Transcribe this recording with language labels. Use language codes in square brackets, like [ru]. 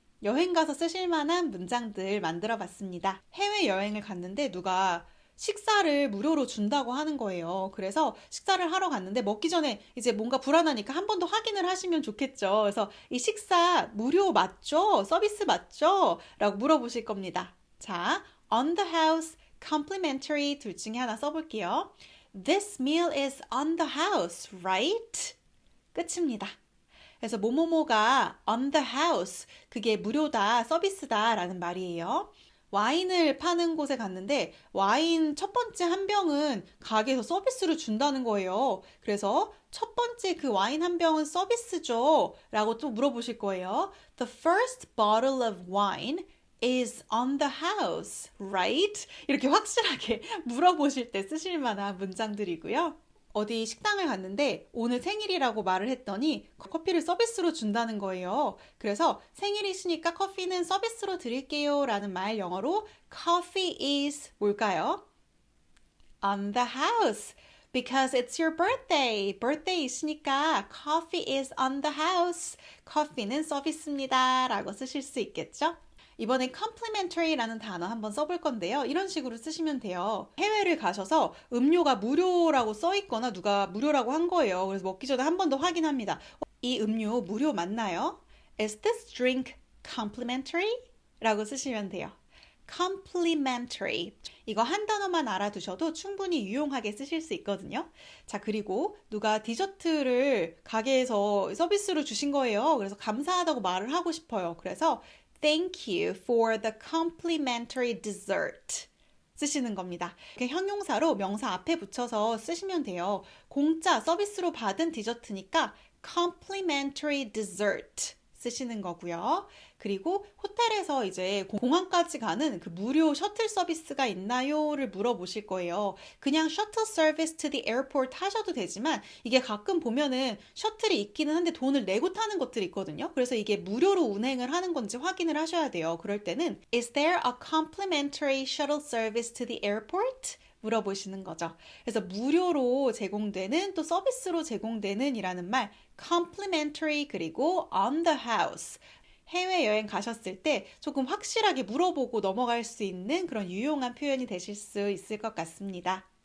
[ko] 여행 가서 쓰실 만한 문장들 만들어 봤습니다. 해외여행을 갔는데 누가 식사를 무료로 준다고 하는 거예요. 그래서 식사를 하러 갔는데 먹기 전에 이제 뭔가 불안하니까 한 번 더 확인을 하시면 좋겠죠. 그래서 이 식사 무료 맞죠? 서비스 맞죠? 라고 물어보실 겁니다. 자, on the house, complimentary 둘 중에 하나 써볼게요. [en] This meal is on the house, right? [ko] 끝입니다. 그래서 뭐뭐뭐가 on the house, 그게 무료다, 서비스다 라는 말이에요. 와인을 파는 곳에 갔는데 와인 첫 번째 한 병은 가게에서 서비스로 준다는 거예요. 그래서 첫 번째 그 와인 한 병은 서비스죠? 라고 또 물어보실 거예요. [en] The first bottle of wine is on the house, right? [ko] 이렇게 확실하게 물어보실 때 쓰실 만한 문장들이고요. 어디 식당을 갔는데 오늘 생일이라고 말을 했더니 커피를 서비스로 준다는 거예요. 그래서 생일이시니까 커피는 서비스로 드릴게요 라는 말 영어로 coffee is 뭘까요? [en] On the house. Because it's your birthday. birthday이시니까 coffee is on the house. [ko] 커피는 서비스입니다 라고 쓰실 수 있겠죠? 이번엔 complimentary라는 단어 한번 써볼 건데요. 이런 식으로 쓰시면 돼요. 해외를 가셔서 음료가 무료라고 써 있거나 누가 무료라고 한 거예요. 그래서 먹기 전에 한 번 더 확인합니다. 이 음료 무료 맞나요? [en] Is this drink complimentary? [ko] 라고 쓰시면 돼요. complimentary. 이거 한 단어만 알아두셔도 충분히 유용하게 쓰실 수 있거든요. 자, 그리고 누가 디저트를 가게에서 서비스로 주신 거예요. 그래서 감사하다고 말을 하고 싶어요. 그래서 [en] Thank you for the complimentary dessert. [ko] 쓰시는 겁니다. 형용사로 명사 앞에 붙여서 쓰시면 돼요. 공짜 서비스로 받은 디저트니까 complimentary dessert 쓰시는 거고요. 그리고 호텔에서 이제 공항까지 가는 그 무료 셔틀 서비스가 있나요?를 물어보실 거예요. 그냥 셔틀 서비스 [en] to the airport [ko] 하셔도 되지만 이게 가끔 보면은 셔틀이 있기는 한데 돈을 내고 타는 것들이 있거든요. 그래서 이게 무료로 운행을 하는 건지 확인을 하셔야 돼요. 그럴 때는 [en] Is there a complimentary shuttle service to the airport? [ko] 물어보시는 거죠. 그래서 무료로 제공되는 또 서비스로 제공되는 이라는 말 complimentary 그리고 on the house 해외여행 가셨을 때 조금 확실하게 물어보고 넘어갈 수 있는 그런 유용한 표현이 되실 수 있을 것 같습니다.